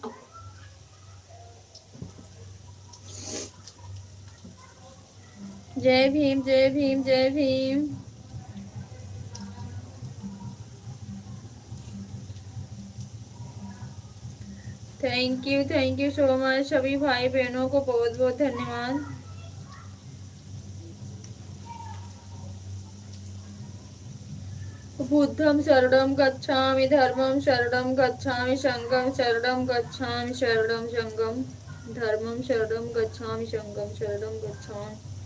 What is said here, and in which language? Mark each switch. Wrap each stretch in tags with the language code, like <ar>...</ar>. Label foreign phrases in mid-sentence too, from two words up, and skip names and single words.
<hi>जय भीम, जय भीम, जय भीम।</hi> <en>thank you so much</en> <hi>सभी भाई बहनों को बहुत बहुत धन्यवाद।</hi> <pi>बुद्धं शरणं गच्छामि, धर्मं शरणं गच्छामि, संघं शरणं गच्छामि, शरणं संघं, धर्मं शरणं गच्छामि, संघं शरणं गच्छामि।</pi>